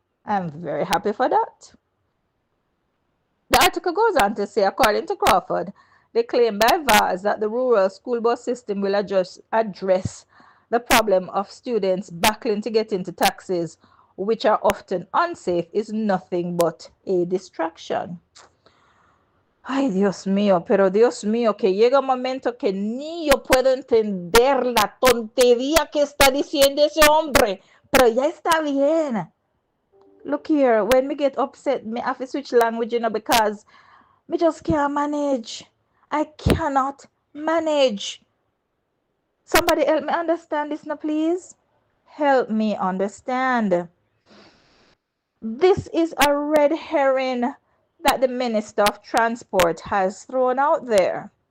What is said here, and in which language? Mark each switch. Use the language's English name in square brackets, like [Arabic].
[English] I'm very happy for that. The article goes on to say, according to Crawford, the claim by VARS that the rural school bus system will address the problem of students battling to get into taxis, which are often unsafe, is nothing but a distraction. [Spanish] Ay, Dios mío, pero Dios mío, que llega un momento que ni yo puedo entender la tontería que está diciendo ese hombre, pero ya está bien. [English] Look here, when me get upset, me have to switch language, you know, because me just can't manage. I cannot manage. Somebody help me understand this now, please. Help me understand. This is a red herring that the Minister of Transport has thrown out there.